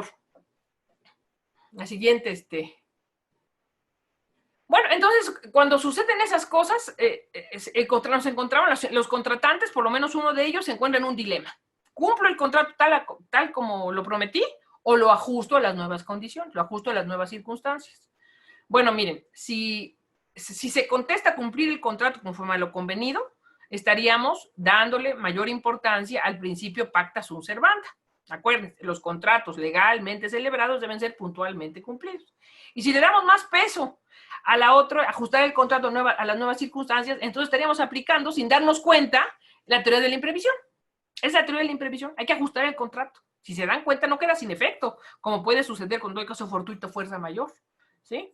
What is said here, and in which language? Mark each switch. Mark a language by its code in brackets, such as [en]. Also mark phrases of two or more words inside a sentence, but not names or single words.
[es] La siguiente, Bueno, entonces, cuando suceden esas cosas, nos encontramos, los contratantes, por lo menos uno de ellos, se encuentra en un dilema. ¿Cumplo el contrato tal como lo prometí o lo ajusto a las nuevas condiciones, lo ajusto a las nuevas circunstancias? Bueno, miren, si se contesta cumplir el contrato conforme a lo convenido, estaríamos dándole mayor importancia al principio [la] pacta sunt servanda. [es] Acuérdense, los contratos legalmente celebrados deben ser puntualmente cumplidos. Y si le damos más peso a la otra, ajustar el contrato a las nuevas circunstancias, entonces estaríamos aplicando, sin darnos cuenta, la teoría de la imprevisión. Es la teoría de la imprevisión. Hay que ajustar el contrato. Si se dan cuenta, no queda sin efecto, como puede suceder cuando hay caso fortuito fuerza mayor, ¿sí?